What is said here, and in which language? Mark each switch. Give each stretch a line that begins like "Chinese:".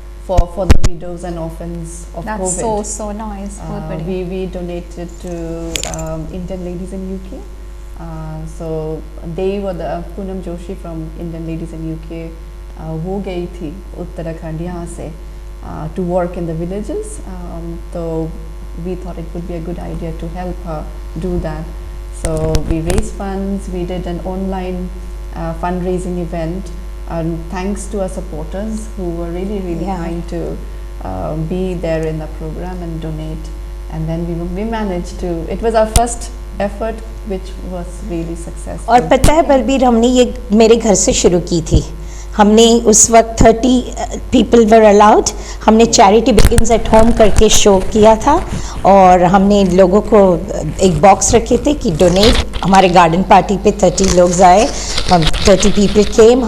English: For the widows and orphans of That's COVID. so nice.
Hindi: बहुत बढ़िया.
English: We donated to Indian Ladies in UK. So they were the Poonam Joshi from Indian Ladies in UK.
Hindi: वो गई थी उत्तराखंड यहाँ से
English: to work in the villages. So we thought it would be a good idea to help her do that. So we raised funds. We did an online fundraising event. And thanks to our supporters who were really Yeah. kind to be there in the program and donate. And then we managed to. It was our first effort, which was really successful.
Hindi: और पता है बलबीर, हमने ये मेरे घर से शुरू की थी। हमने उस वक्त
English: 30 people were allowed.
Hindi: हमने
English: charity begins at home
Hindi: करके शो किया था, और हमने लोगों को एक बॉक्स रखे थे कि डोनेट। हमारे गार्डन पार्टी पे 30 लोग आए, हम
English: 30 people came.